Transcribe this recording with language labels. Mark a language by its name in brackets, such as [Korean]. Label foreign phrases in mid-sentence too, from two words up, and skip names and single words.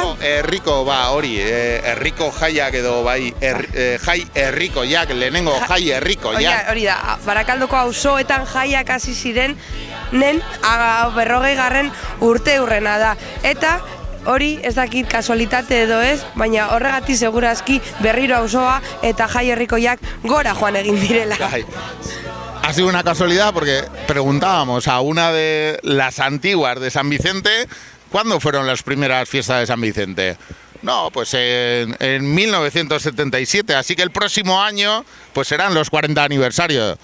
[Basque] herriko hori, herriko jaiak edo bai, jai herrikoiak, lehenengo jai herrikoiak. Hori da, Barakaldoko auzoetan jaiak hasi ziren, 40. urteurrena da. Eta hori ez dakit kasualitate edo ez, baina horregatik segurazki berriro auzoa eta jai herrikoiak gora joan egin direla. [Spanish] Ha sido una casualidad porque preguntábamos a una de las antiguas de San Vicente ¿cuándo fueron las primeras fiestas de San Vicente? No, pues en 1977, así que el próximo año pues serán los 40 aniversarios.